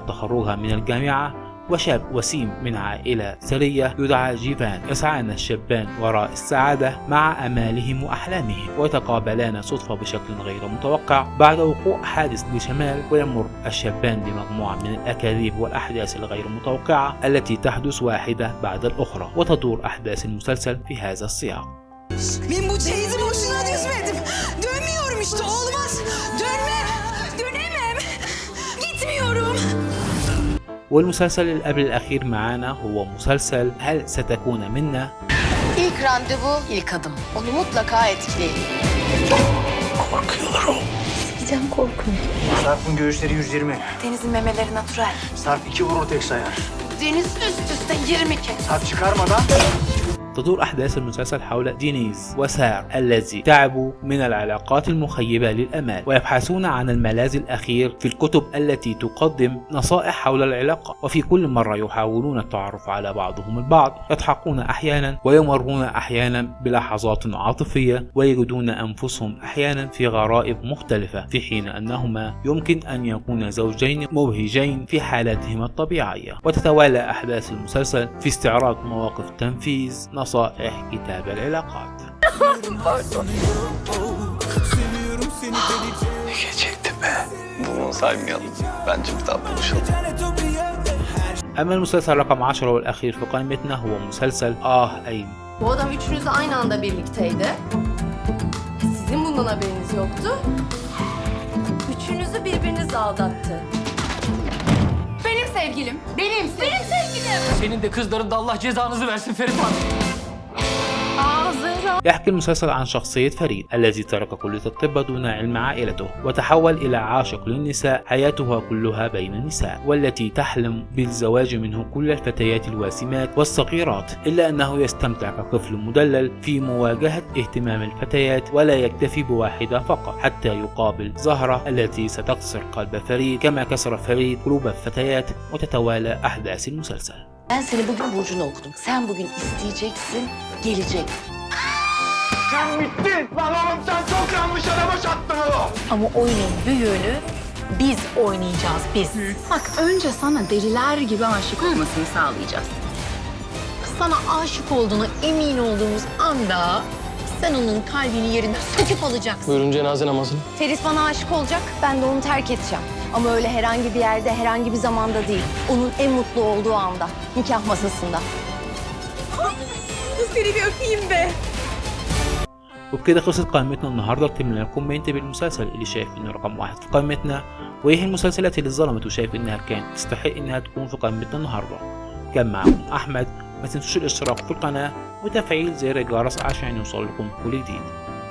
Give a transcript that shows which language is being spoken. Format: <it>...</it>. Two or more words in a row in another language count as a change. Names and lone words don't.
<ar>تخرجها من الجامعة، وشاب وسيم من عائلة ثرية يدعى جيفان يسعان الشابان وراء السعادة مع أمالهم وأحلامهم، ويتقابلان صدفة بشكل غير متوقع بعد وقوع حادث لشمال، ويمر الشابان بمجموعة من الأكاذيب والأحداث الغير متوقعة التي تحدث واحدة بعد الأخرى، وتدور أحداث المسلسل في هذا السياق.</ar> <tr>Ben bu çeyizi boşuna düzmedim. Dönmüyorum işte, olmaz. Dönemem. Gitmiyorum.</tr> <ar>والمسلسل اللي قبل الأخير معانا هو مسلسل هل ستكون منا.</ar> <tr>İlk randevu, ilk adım. Onu mutlaka etkileyin. Korkuyorlar o. Gideceğim korkuyorum. Sarp'ın göğüsleri 120. Deniz'in memeleri natural. Sarp 2 vurur tek sayar. Deniz üst üste 20 kez. Sarp çıkarmadan.</tr> <ar>تدور أحداث المسلسل حول دينيز وسار الذي تعبوا من العلاقات المخيبة للأمال، ويبحثون عن الملاذ الأخير في الكتب التي تقدم نصائح حول العلاقة. وفي كل مرة يحاولون التعرف على بعضهم البعض، يضحكون أحيانا ويمرون أحيانا بلحظات عاطفية، ويجدون أنفسهم أحيانا في غرائب مختلفة، في حين أنهما يمكن أن يكون زوجين مبهجين في حالاتهما الطبيعية. وتتوالى أحداث المسلسل في استعراض مواقف تنفيذ نصائح كتاب العلاقات.</ar> <tr>Geçecekti be. Bunu saymayalım. Bence bir daha buluşalım.</tr> <ar>أما المسلسل رقم 10 والأخير في قائمتنا هو مسلسل أين.</ar> <tr>Bu adam üçünüzle aynı anda birlikteydi. Sizin bundan haberiniz yoktu. Üçünüzü birbiriniz aldattı. Benim sevgilim. Benim sevgilim. Senin de kızların da Allah cezanızı versin Ferit abi.</tr> <ar>يحكي المسلسل عن شخصية فريد الذي ترك كلية الطب دون علم عائلته، وتحول إلى عاشق للنساء حياتها كلها بين النساء، والتي تحلم بالزواج منه كل الفتيات الواسمات والصغيرات، إلا أنه يستمتع كطفل مدلل في مواجهة اهتمام الفتيات، ولا يكتفي بواحدة فقط حتى يقابل زهرة التي ستكسر قلب فريد كما كسر فريد قلوب الفتيات. وتتوالى أحداث المسلسل.</ar> <tr>Ben seni bugün burcunu okudum. Sen bugün isteyeceksin, gelecek. Sen bittin! Lan oğlum sen çok yanlış araba çattın oğlum! Ama oyunun büyüğünü biz oynayacağız, biz. Bak önce sana deliler gibi aşık olmasını sağlayacağız. Sana aşık olduğuna emin olduğumuz anda sen onun kalbini yerinden söküp alacaksın. Buyurun cenaze namazını. Feris bana aşık olacak, ben de onu terk edeceğim. Ama öyle herhangi bir yerde, herhangi bir zamanda değil. Onun en mutlu olduğu anda, nikah masasında. Seni bir öpeyim be.</tr> <ar>وبكده خلصت قائمتنا النهارده. اكتبوا لنا كومنت بالمسلسل اللي شايف انه رقم 1 في قائمتنا، وايه المسلسلات اللي ظلمت وشايف انها كانت تستحق انها تكون في قائمتنا النهارده. كان معكم احمد، ما تنسوش الاشتراك في القناه وتفعيل زر الجرس عشان يوصل لكم كل جديد.</ar>